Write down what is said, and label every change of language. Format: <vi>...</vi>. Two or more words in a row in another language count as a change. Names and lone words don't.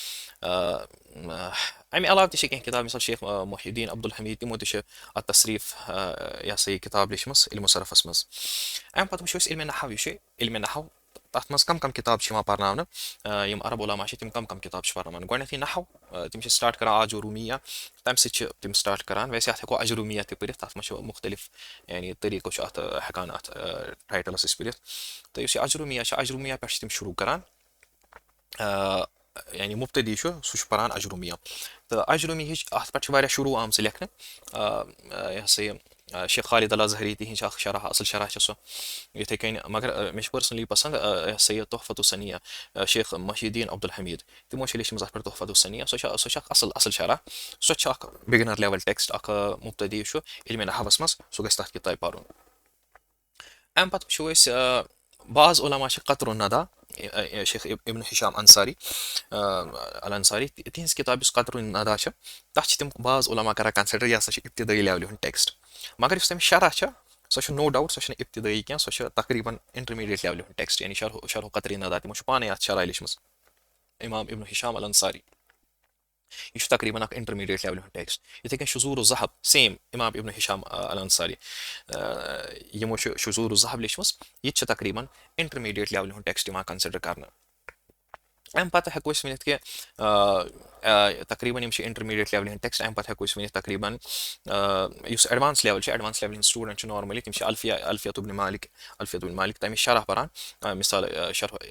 <ks>اَمہِ علاوٕ تہِ چھِ کینٛہہ کِتاب مِثال شیخ محی الدیٖن عبدالحمیٖد تِمو تہِ چھِ اَتھ تصریٖف یہِ ہسا یہِ کِتاب لیٚچھمٕژ علمُ صرفس منٛز اَمہِ پَتہٕ وٕچھو أسۍ علمِ نحو یہِ چھُ علمِ نحو تَتھ منٛز کم کِتاب چھِ یِوان پرناونہٕ یِم عرب علاما چھِ تِم کم کِتاب چھِ پرناوان گۄڈٕنیتھٕے نحو تِم چھِ سٹاٹ کران آجروٗمیہ تَمہِ سۭتۍ چھِ تِم سٹاٹ کران ویسے اَتھ ہٮ۪کو اجروٗمیہ تہِ پٔرِتھ تَتھ منٛز چھُ مُختٔلِف یعنی طٔریٖقو چھُ اَتھ ہٮ۪کان اَتھ ٹایٹلس أسۍ پٔرِتھ تہٕ یُس یہِ اجروٗمیہ چھِ اجروٗمیہ پٮ۪ٹھ چھِ تِم شروٗع کران یعنی مُبتدی چھُ سُہ چھُ پران اجروٗمیہ تہٕ اجروٗمیہٕچ اَتھ پٮ۪ٹھ چھِ واریاہ شروٗع آمژٕ لیکھنہٕ یہِ ہسا یہِ شیخ خالد al-Azhari تِہنٛز چھِ اکھ شرح اَصٕل شرح چھِ سۄ یِتھٕے کٔنۍ مگر مےٚ چھِ پٔرسنلی پسنٛد یہِ ہسا یہِ تحفۃ الثنیہ شیخ محی الدیٖن عبدالحمیٖد تِمو چھِ لیٚچھمٕژ اَتھ پٮ۪ٹھ تحفۃ الثنیہ سۄ چھِ اکھ اَصٕل شرح سۄ چھِ اکھ</ks> <en>beginner level text</en> <ks>اکھ مُبتدی چھُ علمِ نحوس منٛز سُہ گژھِ تَتھ کِتابہِ پَرُن اَمہِ پَتہٕ وٕچھو أسۍ بعض علما چھِ قطر الندا شیخ ابن ہشام انصاری al-Azhari تِہنٛز کِتاب یُس قطر الندا چھِ تَتھ چھِ تِم بعض علما کران کَنسِڈر یہِ ہسا چھِ اِبتِدٲیی لیولہِ ہُنٛد ٹٮ۪کٕسٹ مگر یُس تَمِچ شرح چھِ سۄ چھِ</ks> <en>no doubt</en> <ks>سۄ چھَنہٕ اِبتِدٲیی کینٛہہ سۄ چھِ تقریٖبن انٹرمیٖڈیٹ لیولہِ ہُنٛد ٹٮ۪کٕسٹ یعنی شرح قطر الندا تِمو چھُ پانے اَتھ شرح لیٚچھمٕژ اِمام ابن ہشام al-Ansari یہِ چھُ تقریٖبن اکھ انٹرمیٖڈیٹ لیولہِ ہُنٛد ٹٮ۪کٕسٹ یِتھٕے کٔنۍ شذوٗر الذہب سیم اِمام ابن ہشام al-Ansari یِمو چھُ شذوٗر الذہب لیٚچھمٕژ یہِ تہِ چھِ تقریٖبن انٹرمیٖڈیٹ لیولہِ ہُنٛد ٹٮ۪کٕسٹ یِوان کَنسِڈر کرنہٕ اَمہِ پَتہٕ ہٮ۪کو أسۍ ؤنِتھ کہِ تقریٖبن یِم چھِ انٹرمیٖڈیٹ لیولہِ ہٕنٛدۍ ٹٮ۪کٕسٹ اَمہِ پَتہٕ ہٮ۪کو أسۍ ؤنِتھ تقریٖبن یُس</ks> <en>advance level</en> <ks>چھِ ایڈوانس لیولہِ ہٕنٛدۍ سٹوٗڈنٛٹ چھِ نارمٔلی تِم چھِ الفیت ابن مالک تَمِچ شرح پران مِثال شرح</ks>